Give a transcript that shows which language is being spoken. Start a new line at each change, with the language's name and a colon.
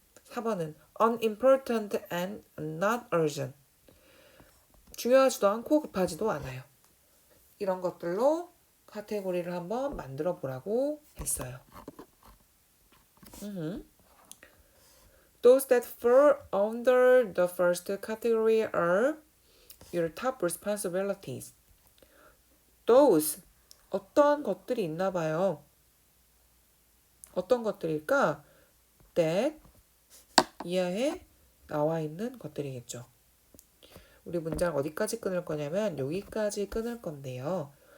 Korean: 4번은
English: unimportant and not urgent,
Korean: 중요하지도 않고 급하지도 않아요. 이런 것들로 카테고리를 한번 만들어 보라고 했어요.
English: Those that fall under the first category are your top responsibilities.
Korean: Those, 어떤 것들이 있나 봐요. 어떤 것들일까? That, 이하에 나와 있는 것들이겠죠. 우리 문장 어디까지 끊을 거냐면 여기까지 끊을 건데요.